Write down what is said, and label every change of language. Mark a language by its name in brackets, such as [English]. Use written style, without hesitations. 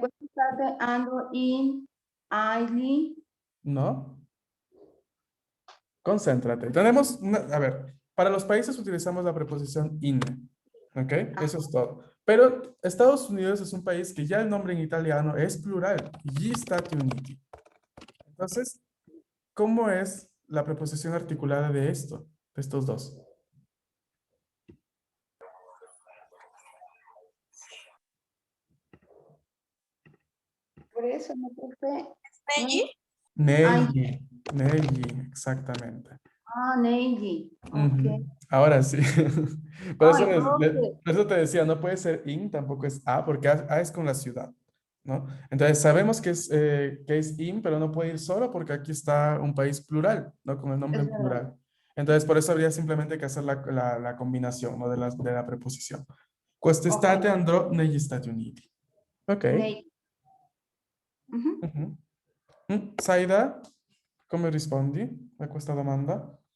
[Italian] Quest'estate ando in agli. [Spanish] ¿No? Concéntrate. Tenemos, a ver, para los países utilizamos la preposición in, ¿ok? Eso es todo. Pero Estados Unidos es un país que ya el nombre en italiano es plural, gli Stati Uniti. Entonces, ¿cómo es la preposición articulada de esto, de estos dos? Por eso me puse. [Italian] ¿Negli? Negli, negli, exactamente. Negli. Ujú. Ok. [Spanish] Ahora sí. Por eso, Ay, profe. por eso te decía, no puede ser in, tampoco es a, porque a es con la ciudad, ¿no? Entonces sabemos que es in, pero no puede ir solo porque aquí está un país plural, ¿no? Con el nombre Es en verdad. plural. Entonces por eso habría simplemente que hacer la combinación, ¿no? De la preposición. [Italian] Quest'estate andrò negli Stati Uniti. Ok. Negli. Mhm. Mhm. Saida, come rispondi a questa domanda?